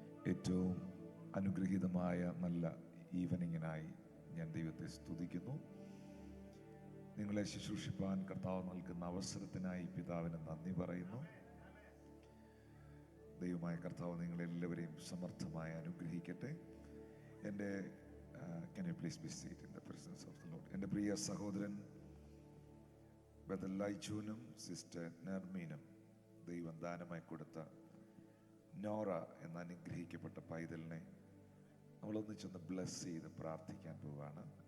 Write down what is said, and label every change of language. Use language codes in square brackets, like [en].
[ml] ഏറ്റവും അനുഗ്രഹീതമായ നല്ല ഈവനിങ്ങിനായി ഞാൻ ദൈവത്തെ സ്തുതിക്കുന്നു. നിങ്ങളെ ശുശ്രൂഷിപ്പാൻ കർത്താവ് നൽകുന്ന അവസരത്തിനായി പിതാവിന് നന്ദി പറയുന്നു. ദൈവമായ കർത്താവ് നിങ്ങളെല്ലാവരെയും സമർത്ഥമായി അനുഗ്രഹിക്കട്ടെ. എൻ്റെ [en] Can you please be seated in the presence of the Lord? [ml] എൻ്റെ പ്രിയ സഹോദരൻ ബദലൈജൂനും സിസ്റ്റർ നർമീനും ദൈവം ദാനമായി കൊടുത്ത നോറ എന്ന അനുഗ്രഹിക്കപ്പെട്ട പൈതലിനെ നമ്മളൊന്നിച്ചൊന്ന് ബ്ലെസ് ചെയ്ത് പ്രാർത്ഥിക്കാൻ പോവുകയാണ്.